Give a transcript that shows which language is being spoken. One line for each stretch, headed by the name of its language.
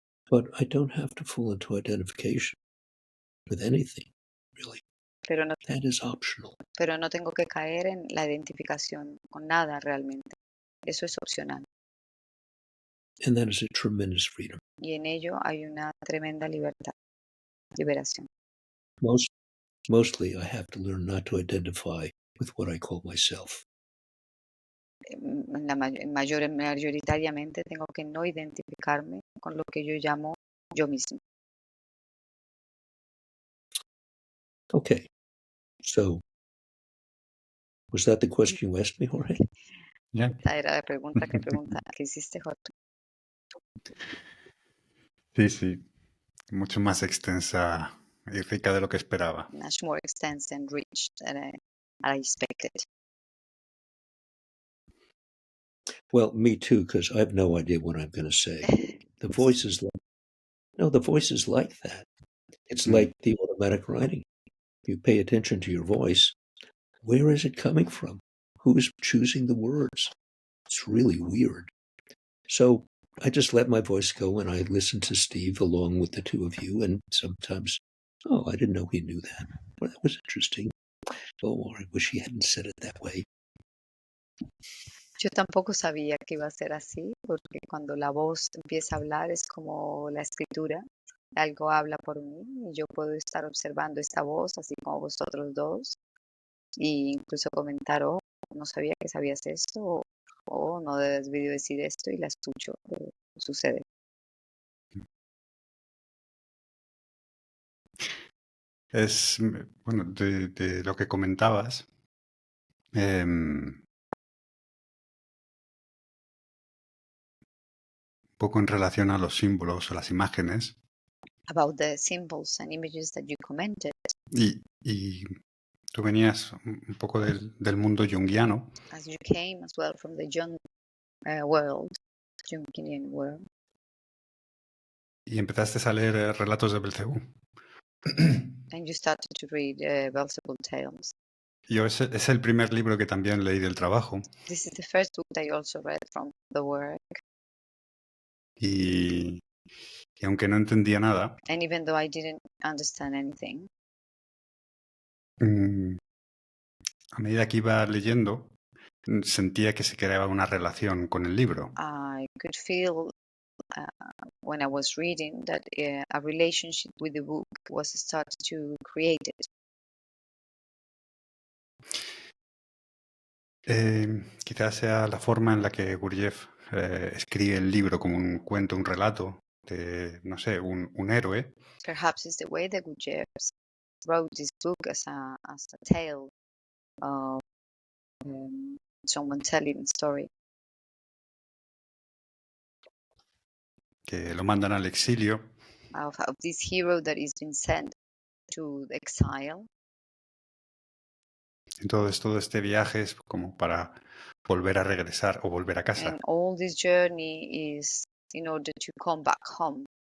English: But I don't have to fall into identification with anything, really.
Spanish: pero no,
English: That is optional.
Spanish: pero no tengo que caer en la identificación con nada realmente. Eso es opcional.
English: And that is a tremendous freedom.
Spanish: Y en ello hay una tremenda libertad, liberación.
English: Mostly I have to learn not to identify with what I call myself.
Spanish: Mayoritariamente tengo que no identificarme con lo que yo llamo yo mismo.
English: Okay. So, was that the question you asked me, Jorge?
Spanish: Ya. Esta era la pregunta que hiciste, Jorge. Sí, sí. Mucho más extensa y rica de lo que esperaba.
English: Much more extensive and rich than I expected. Well, me too, because I have no idea what I'm going to say. The voice is like that. It's like the automatic writing. You pay attention to your voice. Where is it coming from? Who's choosing the words? It's really weird. So I just let my voice go and I listen to Steve along with the two of you. And sometimes, oh, I didn't know he knew that. Well, that was interesting. Oh, I wish he hadn't said it that way.
Spanish: Yo tampoco sabía que iba a ser así, porque cuando la voz empieza a hablar es como la escritura. Algo habla por mí y yo puedo estar observando esta voz, así como vosotros dos, e incluso comentar, oh, no sabía que sabías esto, o oh, no debes decir esto, y la escucho, sucede. Es, bueno, de lo que comentabas, un poco en relación a los símbolos o las imágenes.
English: About the symbols and images that you commented.
Spanish: Y tú venías un poco del mundo junguiano.
English: As you came as well from the Jung world, Jungian world.
Spanish: Y empezaste a leer Relatos de Belcebú.
English: And you started to read Belzebub tales.
Spanish: Yo es el primer libro que también leí del trabajo.
English: This is the first book that I also read from the work.
Spanish: Y aunque no entendía nada,
English: And even though I didn't understand anything,
Spanish: a medida que iba leyendo, sentía que se creaba una relación con el libro.
English: I could feel when I was reading that a relationship with the book was started to create it.
Spanish: Quizás sea la forma en la que Gurdjieff escribe el libro como un cuento, un relato de, no sé, un héroe.
English: Perhaps it's the way that Gurdjieff wrote this book as a tale of someone telling a story.
Spanish: Que lo mandan al exilio.
English: Of this hero that is been sent to exile.
Spanish: Entonces todo este viaje es como para volver a regresar o volver a casa.
English: And all this journey is in order to come back home.